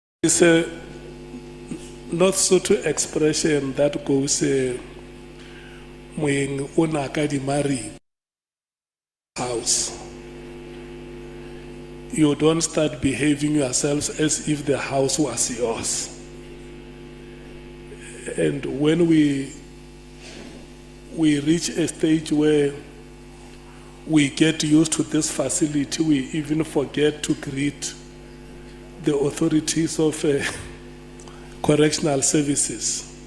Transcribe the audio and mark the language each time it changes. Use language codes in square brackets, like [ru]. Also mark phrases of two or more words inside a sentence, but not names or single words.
[en] is a not so to expression that goes [tn] moeng o naka di mari [en] house. You don't start behaving yourselves as if the house was yours. And when we reach a stage where we get used to this facility, we even forget to greet the authorities of correctional services.